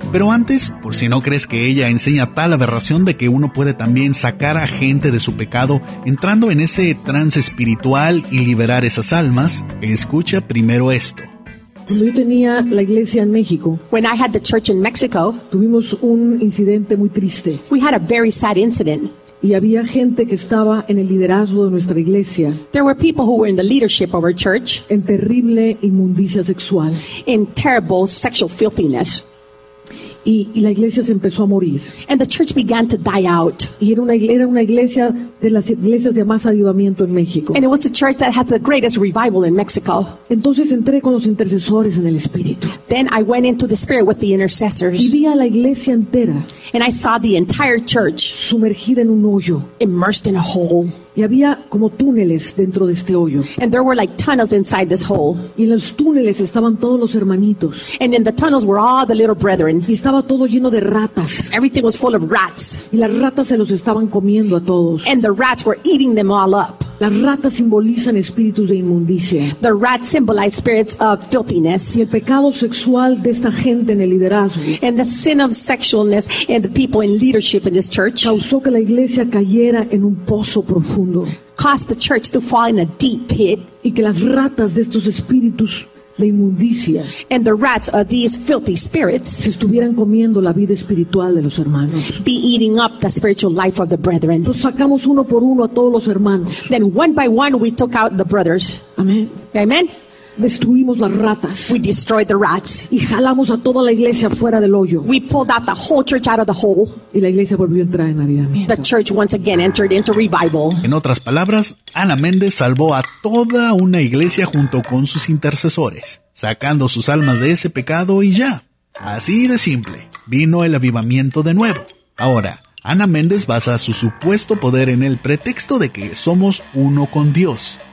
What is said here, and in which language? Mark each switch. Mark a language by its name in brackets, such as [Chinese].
[Spanish] Pero antes, por si no crees que ella enseña tal aberración de que uno puede también sacar a gente de su pecado entrando en ese trance espiritual y liberar esas almas, escucha primero esto. Cuando yo tenía la iglesia en México, [English] when I had the church in Mexico, [Spanish] tuvimos un incidente muy triste. [English] We had a very sad incident. [Spanish] Y había gente que estaba en el liderazgo de nuestra iglesia. [English] There were people who were in the leadership of our church. [Spanish] En terrible inmundicia sexual. [English] In terrible sexual filthiness. [Spanish] Y la iglesia se empezó a morir. [English] And the church began to die out. [Spanish] Y era una iglesia de las iglesias de más avivamiento en México. [English] And it was a church that had the greatest revival in Mexico. [Spanish] Entonces entré con los intercesores en el espíritu. [English] Then I went into the spirit with the intercessors. [Spanish] Y vi a la iglesia entera. [English] And I saw the entire church [Spanish] sumergida en un hoyo. [English] Immersed in a hole. [Spanish] Y había como túneles dentro de este hoyo. [English] And there were like tunnels inside this hole. [Spanish] Y en los túneles estaban todos los hermanitos. [English] And in the tunnels were all the little brethren. [Spanish] Y estaba todo lleno de ratas. [English] Everything was full of rats. [Spanish] Y las ratas se los estaban comiendo a todos. [English] And the rats were eating them all up. [Spanish] Las ratas simbolizan espíritus de inmundicia. [English] The rats symbolize spirits of filthiness. [Spanish] Y el pecado sexual de esta gente en el liderazgo. [English] And the sin of sexualness in the people in leadership in this church. [Spanish] Causó que la iglesia cayera en un pozo profundo. [English] Caused the church to fall in a deep pit. [Spanish] Y que las ratas de estos espíritus de inmundicia. [English] And the rats of these filthy spirits. [Spanish] Se estuvieran comiendo la vida espiritual de los hermanos. [English] Be eating up the spiritual life of the brethren. [Spanish] Los sacamos uno por uno a todos los hermanos. [English] Then one by one we took out the brothers. Amen. Amen. [Spanish] Destruimos las ratas. [English] We destroyed the rats. [Spanish] Y jalamos a toda la iglesia fuera del hoyo. [English] We pulled out the whole church out of the hole. [Spanish] Y la iglesia volvió a entrar en avivamiento. [English] The church once again entered into revival. [Spanish] En otras palabras, Ana Méndez salvó a toda una iglesia junto con sus intercesores, sacando sus almas de ese pecado y ya. Así de simple, vino el avivamiento de nuevo. Ahora, Ana Méndez basa su supuesto poder en el pretexto de que somos uno con Dios.